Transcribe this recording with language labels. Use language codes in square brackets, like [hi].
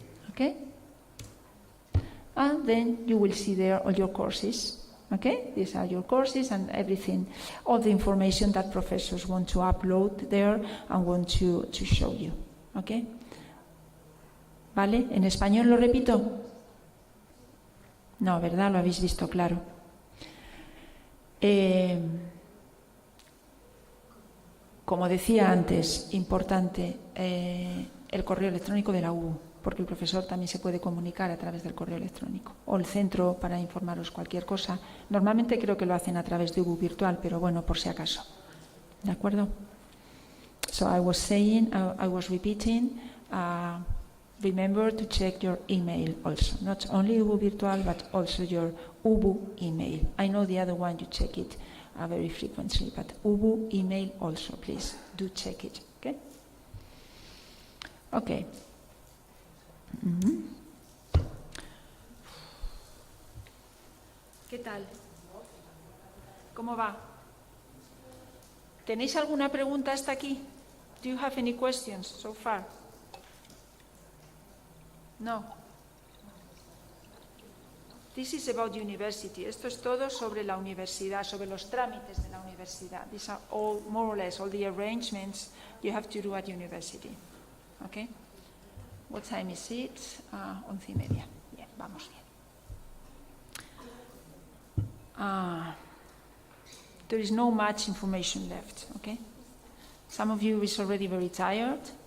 [en] Okay? And then you will see there all your courses. Okay? These are your courses and everything, all the information that professors want to upload there and want to show you. Okay? [es] ¿Vale? ¿En español lo repito? No, ¿verdad? Lo habéis visto claro. Como decía antes, importante el correo electrónico de la UBU, porque el profesor también se puede comunicar a través del correo electrónico, o el centro para informaros cualquier cosa. Normalmente creo que lo hacen a través de UBU virtual, pero bueno, por si acaso. ¿De acuerdo? [en] So I was saying, I was repeating, remember to check your email also. Not only UBU Virtual, but also your UBU email. I know the other one, you check it very frequently, but UBU email also, please do check it. Okay? Okay. [es] ¿Qué tal? ¿Cómo va? ¿Tenéis alguna pregunta hasta aquí? [en] Do you have any questions so far? No. This is about university. [es] Esto es todo sobre la universidad, sobre los trámites de la universidad. [en] These are all, more or less, all the arrangements you have to do at university. Okay? What time is it? 11:30. [es] Bien, vamos bien. [en] there is no much information left, okay? Some of you is already very tired.